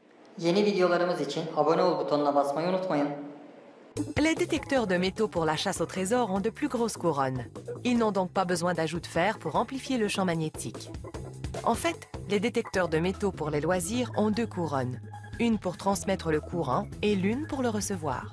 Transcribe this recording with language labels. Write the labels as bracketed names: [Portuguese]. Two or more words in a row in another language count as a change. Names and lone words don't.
[Turkish] Yeni videolarımız için abone ol butonuna basmayı unutmayın. [French] Les détecteurs de métaux pour la chasse au trésor ont de plus grosses couronnes. Ils n'ont donc pas besoin d'ajout de fer pour amplifier le champ magnétique. En fait, les détecteurs de métaux pour les loisirs ont deux couronnes. Une pour transmettre le courant et l'une pour le recevoir.